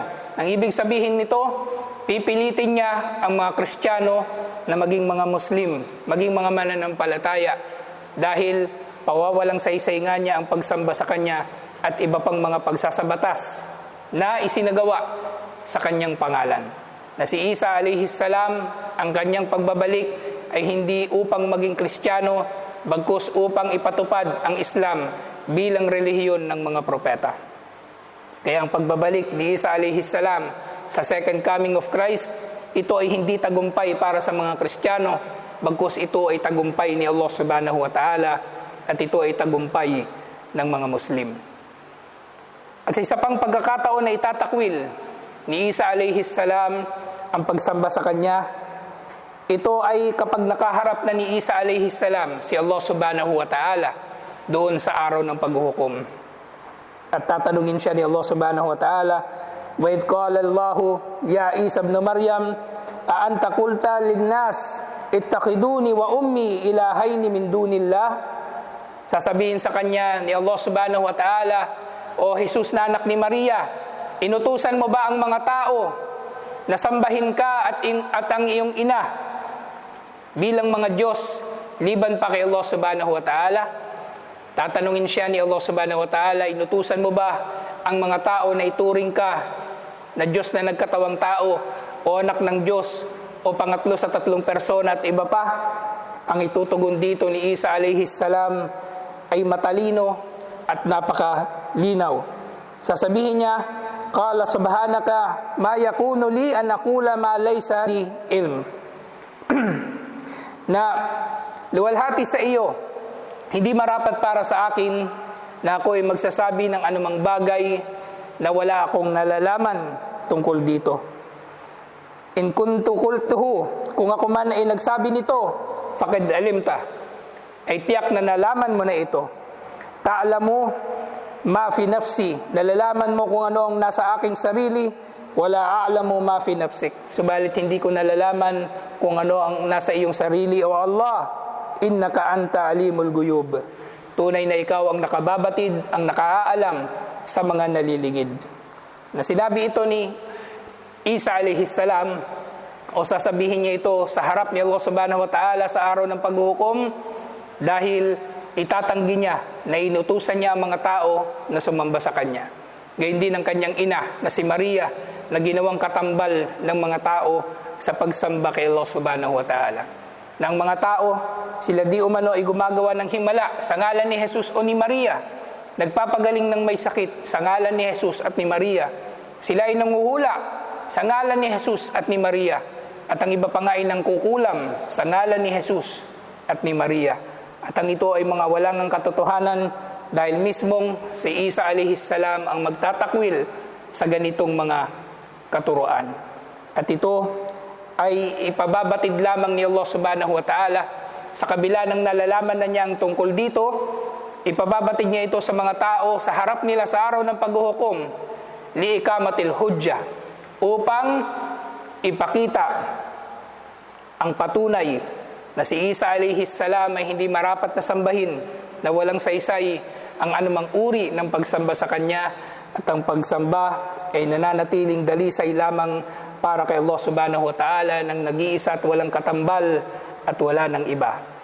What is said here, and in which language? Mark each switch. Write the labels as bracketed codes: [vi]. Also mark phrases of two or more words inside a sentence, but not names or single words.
[tl] Ang ibig sabihin nito, pipilitin niya ang mga Kristiyano na maging mga Muslim, maging mga mananampalataya, dahil pawawalang saysay nga niya ang pagsamba sa Kanya at iba pang mga pagsasabatas na isinagawa sa Kanyang pangalan. Na si Isa [ar] عليه السلام, [tl] ang Kanyang pagbabalik ay hindi upang maging Kristiyano, bagkus upang ipatupad ang Islam bilang relihiyon ng mga propeta. Kaya ang pagbabalik ni Isa [ar] عليه السلام [tl] sa [en] second coming of Christ, [tl] ito ay hindi tagumpay para sa mga Kristiyano, bagkus ito ay tagumpay ni Allah [ar] سبحانه وتعالى, [tl] at ito ay tagumpay ng mga Muslim. At sa isa pang pagkakataon na itatakwil ni Isa [ar] عليه السلام [tl] ang pagsamba sa Kanya, ito ay kapag nakaharap na ni Isa [ar] عليه السلام [tl] si Allah [ar] سبحانه وتعالى [tl] doon sa araw ng paghuhukom. At tatanungin siya ni [ar] Allah سبحانه وتعالى, وَإِذْ قَالَ اللَّهُ يَا عِيسَى ابْنَ مَرْيَمَ أَأَنْتَ قُلْتَ لِلنَّاسِ اتَّخِذُونِي وَأُمِّي إِلَٰهَيْنِ مِن دُونِ اللَّهِ. [tl] Sasabihin sa kanya ni Allah [ar] سبحانه وتعالى, [tl] O Jesus na anak ni Maria, inutusan mo ba ang mga tao na sambahin ka at ang iyong ina bilang mga Diyos liban pa kay Allah [ar] سبحانه وتعالى? [tl] Tatanungin siya ni Allah [ar] سبحانه وتعالى, [tl] inutusan mo ba ang mga tao na ituring ka na Diyos na nagkatawang tao o anak ng Diyos o pangatlo sa tatlong persona at iba pa? Ang itutugon dito ni Isa [ar] عليه السلام [tl] ay matalino at napakalinaw. Sasabihin niya, [ar] قال سبحانك ما يكون لي أن أقول ما ليس لي علم. [tl] Na luwalhati sa iyo, hindi marapat para sa akin na ako ay magsasabi ng anumang bagay na wala akong nalalaman tungkol dito. [ar] إن كنت قلته, [tl] kung ako man ay nagsabi nito, [ar] فقد علمت, [tl] ay tiyak na nalaman mo na ito. [ar] تعلم ما في نفسي, [tl] nalalaman mo kung ano ang nasa aking sarili, [ar] ولا أعلم ما في نفسك, [tl] subalit hindi ko nalalaman kung ano ang nasa iyong sarili. [ar] يا الله، إنك أنت علام الغيوب, [tl] tunay na ikaw ang nakababatid, ang nakaalam sa mga naliligid. Na sinabi ito ni Isa [ar] عليه السلام, [tl] o sasabihin niya ito sa harap ni Allah [ar] سبحانه وتعالى [tl] sa araw ng paghuhukom, dahil itatanggi niya na inutusan niya ang mga tao na sumamba sa kanya. Gayun din ang kanyang ina na si Maria, na ginawang katambal ng mga tao sa pagsamba kay Allah [ar] سبحانه وتعالى. [tl] Na ang mga tao, sila di umano ay gumagawa ng himala sa ngalan ni Jesus o ni Maria. Nagpapagaling ng may sakit sa ngalan ni Jesus at ni Maria. Sila ay nanguhula sa ngalan ni Jesus at ni Maria. At ang iba pa nga ay nangkukulam sa ngalan ni Jesus at ni Maria. At ang ito ay mga walang ang katotohanan, dahil mismong si Isa [ar] عليه السلام [tl] ang magtatakwil sa ganitong mga katuruan. At ito ay ipababatid lamang ni Allah [ar] سبحانه وتعالى. [tl] Sa kabila ng nalalaman na niya ang tungkol dito, ipababatid niya ito sa mga tao sa harap nila sa araw ng paghuhukom, [ar] لإقامة الحجة, [tl] upang ipakita ang patunay na si Isa [ar] عليه السلام [tl] ay hindi marapat na sambahin, na walang saysay ang anumang uri ng pagsamba sa kanya, at ang pagsamba ay nananatiling dalisay lamang para kay Allah [ar] سبحانه وتعالى, [tl] ng nag-iisa at walang katambal at wala ng iba.